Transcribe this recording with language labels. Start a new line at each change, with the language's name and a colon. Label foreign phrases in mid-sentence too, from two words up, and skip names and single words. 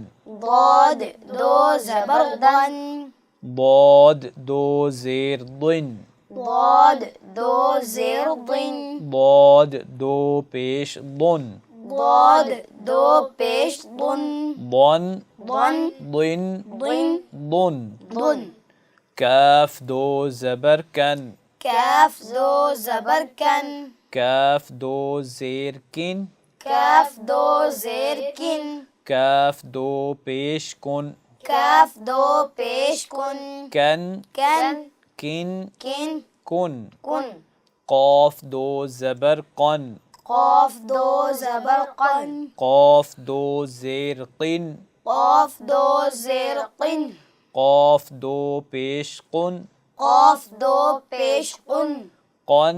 Urdu: ضاد 2 زبر دن، ضاد 2 زیر ضن، ضاد 2 زیر ضن، ضاد 2 پیش ضن، ضاد دو پیش دن
Arabic: ضن ضن ضن ضن ضن ضن
Urdu: کاف دو زبر کن کاف دو زبر کن کاف دو زیر کن کاف دو زیر کن کاف دو پیش کن کاف دو پیش کن
Arabic: کن کن کن کن کن کن
Urdu: قاف دو زبر قن قاف دو زبر قن قاف دو زیر قن قاف دو زیر قن قاف دو پیش قن قاف دو پیش قن
Arabic: قن